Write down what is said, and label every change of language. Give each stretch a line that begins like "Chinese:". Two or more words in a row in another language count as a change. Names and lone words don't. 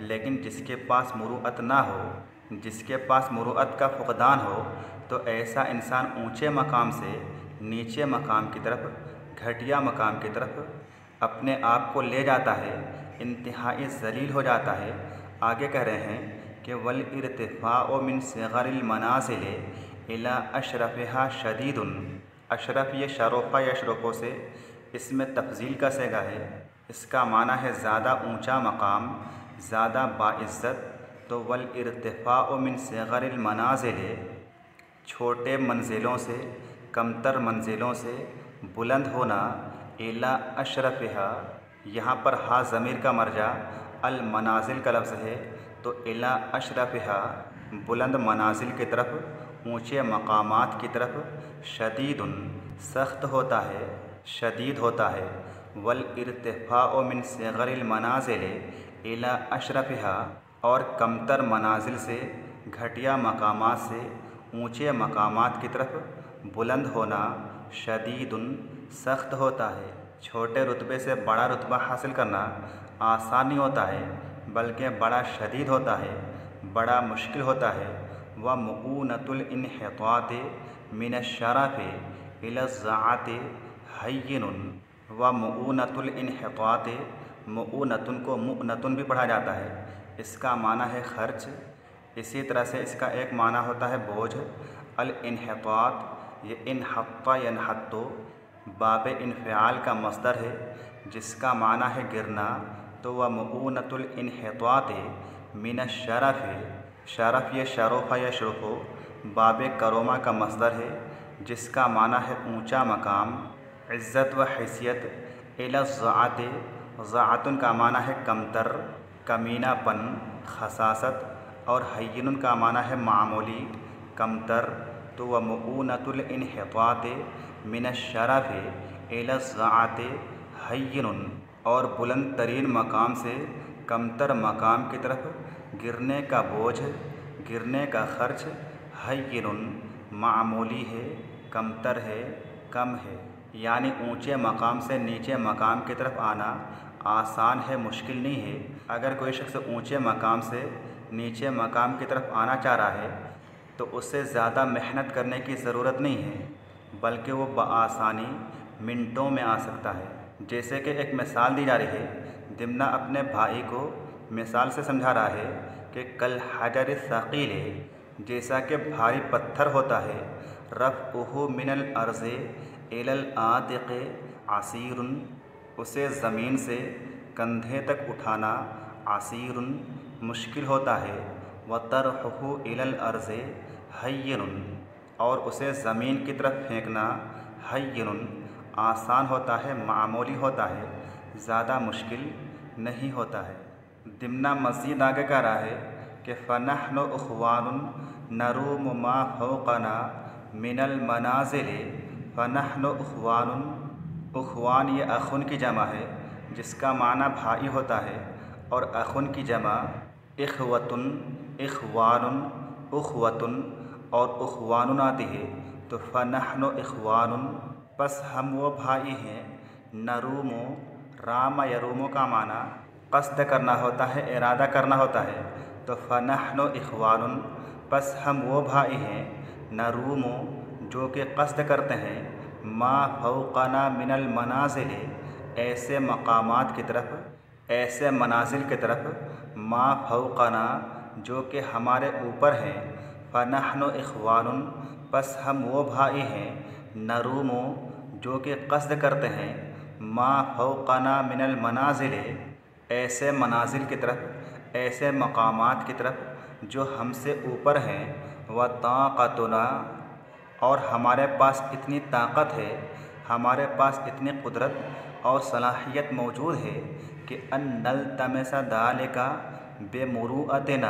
Hindi: लेकिन जिसके पास मुरुअत ना हो, जिसके पास मुरुअत का फुक़दान हो, तो ऐसा इंसान ऊंचे मकाम से नीचे मकाम की तरफ, घटिया मकाम की तरफ अपने आप को ले जाता है, इंतहाई ज़लील हो जाता है। आगे कह रहे हैं कि
Arabic: والارتفاع من صغر المنازل إلى أشرفها شديد.
Hindi: अशरफ ये
Arabic: شرف يشرف
Hindi: से, इसमें तफ़ज़ील का सेगा है। इसका माना है ज़्यादा ऊंचा मकाम, ज़्यादा बाइज़्ज़त। तो
Arabic: والارتفاع من صغر المنازل,
Hindi: छोटे मंजिलों से, कमतर मंजिलों से बुलंद होना।
Arabic: إلى أشرفها,
Hindi: यहाँ पर हा ज़मीर का मरजा
Arabic: المنازل
Hindi: का लफ्ज़ है। तो
Arabic: إلى أشرفها,
Hindi: बुलंद मनाजिल की तरफ, ऊँचे मकामात की तरफ, शदीदुन, सख्त होता है, शदीद होता है।
Arabic: والارتفاع من صغر المنازل إلى أشرفها,
Hindi: और कमतर मनाजिल से, घटिया मकामात से ऊँचे मकामात की तरफ बुलंद होना, शदीदुन, सख्त होता है। छोटे रुतबे से बड़ा रुतबा हासिल करना आसान नहीं होता है, बल्कि बड़ा शदीद होता है, बड़ा मुश्किल होता है।
Arabic: ومؤونة الانحطاط من الشرف إلى الضعة هين. ومؤونة الانحطاط,
Hindi: मुऊनतुन को मुअनतुन भी पढ़ा जाता है। इसका माना है खर्च। इसी तरह से इसका एक माना होता है बोझ।
Arabic: الانحطاط,
Hindi: ये
Arabic: انحط ينحط باب انفعال
Hindi: का मस्दर है, जिसका माना है गिरना। तो
Arabic: ومؤونة الانحطاط من الشرف,
Hindi: शरफ़ ये
Arabic: شرف يشرف باب كرم
Hindi: का मस्दर है, जिसका माना है ऊंचा मकाम, इज़्ज़त व हैसियत।
Arabic: إلى الضعة,
Hindi: ज़्ज़ाअतुन का माना है कमतर, कमीनापन, खसासत। और हय्यिनुन का माना है मामूली, कमतर।
Arabic: तो ومؤونة الانحطاط من الشرف إلى الضعة هين,
Hindi: और बुलंद तरीन मकाम से कमतर मकाम की तरफ गिरने का बोझ, गिरने का खर्च। हय्यिनुन, मामूली है, कमतर है, कम है। यानी ऊंचे मकाम से नीचे मकाम की तरफ आना आसान है, मुश्किल नहीं है। अगर कोई शख्स ऊंचे मकाम से नीचे मकाम की तरफ आना चाह रहा है तो उससे ज़्यादा मेहनत करने की ज़रूरत नहीं है, बल्कि वो बआसानी मिनटों में आ सकता है। जैसे कि एक मिसाल दी जा रही है। दिमना अपने भाई को मिसाल से समझा रहा है कि
Arabic: كالحجر الثقيل,
Hindi: जैसा कि भारी पत्थर होता है,
Arabic: رفعه من الأرض إلى العاتق عسير,
Hindi: उसे ज़मीन से कंधे तक उठाना असीरुन, मुश्किल होता है।
Arabic: وطرحه إلى الأرض هين,
Hindi: और उसे ज़मीन की तरफ फेंकना हय्यिनुन, आसान होता है, मामूली होता है, ज़्यादा मुश्किल नहीं होता है। दिमना मज़ीद आगे कह रहा है कि
Arabic: فنحن إخوان نروم ما فوقنا من المنازل. فنحن إخوان,
Hindi: उख़वान ये अख़ुन की जमा है, जिसका माना भाई होता है, और अख़ुन की जमा
Arabic: إخوة، إخوان، أخوة
Hindi: और उख़वानुन आती है। तो
Arabic: فنحن إخوان,
Hindi: बस हम वो भाई हैं। नरूमो,
Arabic: رام يروم
Hindi: का माना क़स्द करना होता है, इरादा करना होता है। तो
Arabic: فنحن إخوان,
Hindi: बस हम वो भाई हैं। नरूमो, जो कि क़स्द करते हैं,
Arabic: ما فوقنا من المنازل,
Hindi: ऐसे मकामात की तरफ, ऐसे मनाजिल की तरफ।
Arabic: ما فوقنا,
Hindi: जो कि हमारे ऊपर हैं।
Arabic: فنحن إخوان,
Hindi: बस हम वो भाई हैं। नरूमो, जो कि क़स्द करते हैं,
Arabic: ما فوقنا من المنازل,
Hindi: ऐसे मनाजिल की तरफ, ऐसे मकामात की तरफ जो हमसे ऊपर हैं।
Arabic: وطاقتنا,
Hindi: और हमारे पास इतनी ताकत है, हमारे पास इतनी कुदरत और सलाहियत मौजूद है कि
Arabic: أن نلتمس ذلك بمروءتنا.